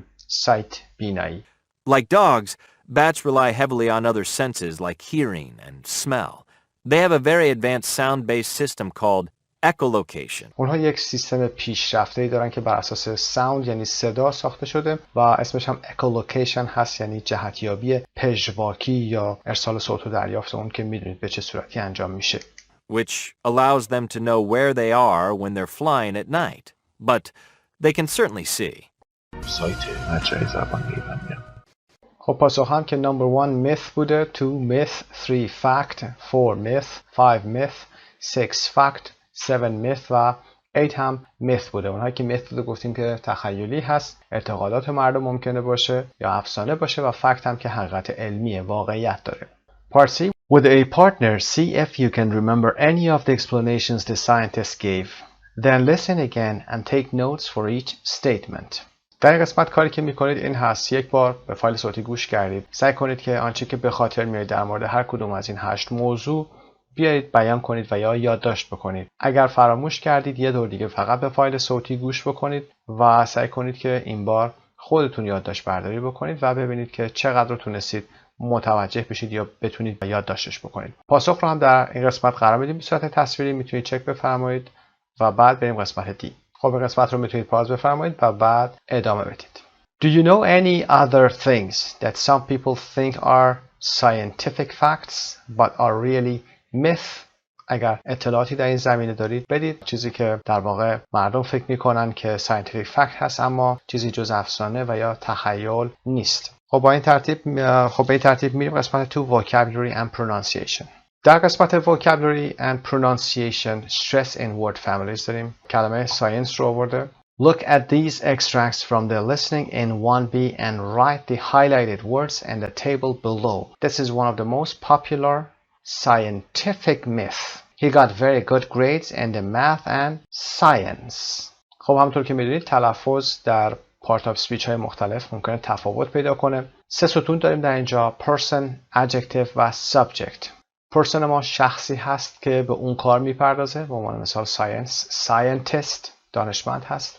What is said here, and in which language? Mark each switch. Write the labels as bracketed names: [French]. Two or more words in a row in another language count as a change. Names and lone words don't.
[Persian] سایت، بینایی. [English] Like dogs, bats rely heavily on other senses like hearing and smell. They have a very advanced sound-based system called echolocation. [Persian] اونها یک سیستم پیشرفته‌ای دارن که بر اساس ساوند یعنی صدا ساخته شده و اسمش هم echolocation هست، یعنی جهتیابی پژواکی یا ارسال صوت و دریافت اون که میدونید به چه صورتی انجام میشه. [English] Which allows them to know where they are when they're flying at night. But they can certainly see. [Persian] سایت مجموعه زبان ایرانیان. خب پاسخ هم که [English] number 1 myth [Persian] بوده، 2 myth، 3 fact، 4 myth، 5 myth، 6 fact، 7 myth و 8 هم myth بوده. اونهایی که myth بوده گفتیم که تخیلی هست، اعتقادات مردم ممکنه باشه یا افسانه باشه و fact هم که حقیقت علمیه، واقعیت داره. [English] Part C. With a partner, see if you can remember any of the explanations the scientists gave. Then listen again and take notes for each statement. [Persian] در این قسمت کاری که میکنید این هست: یک بار به فایل صوتی گوش کردید، سعی کنید که آنچه که به خاطر میارید در مورد هر کدوم از این 8 موضوع بیایید بیان کنید و یا یادداشت بکنید. اگر فراموش کردید یه دور دیگه فقط به فایل صوتی گوش بکنید و سعی کنید که این بار خودتون یادداشت برداری بکنید و ببینید که چقدر تونستید متوجه بشید یا بتونید یادداشتش بکنید. پاسخ رو هم در این قسمت قرار میدیم به صورت تصویری، میتونید چک بفرمایید و بعد بریم قسمت دی. خب این قسمت رو میتونید پاز بفرمایید و بعد ادامه بدید. [English] Do you know any other things that some people think are scientific facts but are really myth؟ [Persian] اگر اطلاعاتی در این زمینه دارید بدید، چیزی که در واقع مردم فکر میکنن که [English] scientific fact [Persian] هست اما چیزی جز افسانه و یا تخیل نیست. خب به این ترتیب میریم قسمت 2 [English] vocabulary and pronunciation. [Persian] در قسمت [English] vocabulary and pronunciation stress in word families [Persian] داریم. کلمه science رو آورده. [English] Look at these extracts from the listening in 1B and write the highlighted words in the table below. This is one of the most popular scientific myth. He got very good grades in the math and science. [Persian] خب همونطور که میدونید تلفظ در [English] part of speech [Persian] های مختلف ممکنه تفاوت پیدا کنه. 3 ستون داریم در اینجا: [English] person, adjective [Persian] و subject. person ما شخصی هست که به اون کار میپردازه، به عنوان مثال scientist دانشمند هست.